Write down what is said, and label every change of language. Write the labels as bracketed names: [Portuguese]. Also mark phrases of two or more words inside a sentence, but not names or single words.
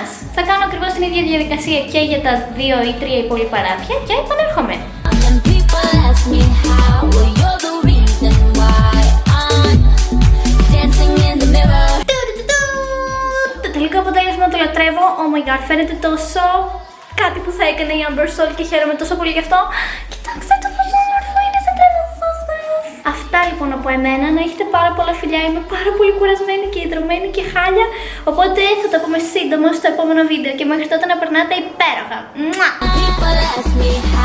[Greek] Θα κάνω ακριβώς την ίδια διαδικασία και για τα 2 ή 3 υπόλοιπα ράφια και επανέρχομαι. Το τελικό αποτέλεσμα το λατρεύω. [English] Oh my god, [Greek] φαίνεται τόσο κάτι που θα έκανε η Amber Soul και χαίρομαι τόσο πολύ γι' αυτό. Κοιτάξτε το πόσο όμορφο είναι, θα τρέμω. Αυτά λοιπόν από εμένα, να έχετε πάρα πολλά φιλιά, είμαι πάρα πολύ κουρασμένη και ιδρωμένη και χάλια. Οπότε θα τα πούμε σύντομα στο επόμενο βίντεο και μέχρι τότε να περνάτε υπέροχα.